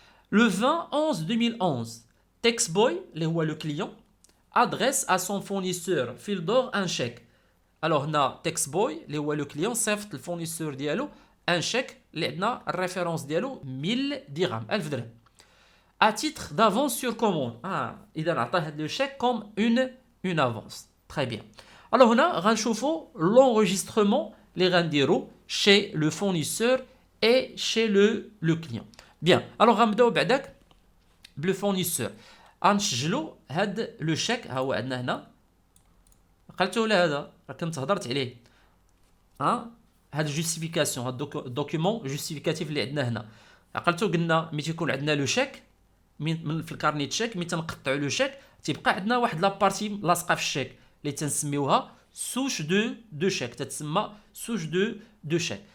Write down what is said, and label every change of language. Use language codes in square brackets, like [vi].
[fr] Le 20-11-2011, Texboy, le client, adresse à son fournisseur Fil d'Or un chèque. [ar] Alors, Texboy, le client, صيفط le fournisseur ديالو un chèque, اللي عندنا الريفيرونس ديالو 1000 درهم، 1000 درهم. [fr] À titre d'avance sur commande. [ar] إذا عطاه [fr] le chèque comme une avance. Très bien. Alors, [ar] هنا غنشوفوا [fr] l'enregistrement [ar] اللي غنديرو [fr] chez le fournisseur et chez le client. Bien. [ar] Alors غنبداو بعداك بلو فورنيسور. غنسجلو هاد لو شيك، ها هو عندنا هنا. قلتو ولا هذا راه كنت هضرت عليه. هاد الجوستيفيكاسيون، هاد الدوكيومون جوستيفيكاتيف اللي عندنا هنا. عقلتو قلنا ملي تيكون عندنا لو شيك من في الكارنيت شيك، ملي تنقطعو لو شيك تيبقى عندنا واحد لابارتي لاصقه في الشيك اللي تنسميوها سوش دو شيك، تتسمى سوش دو شيك.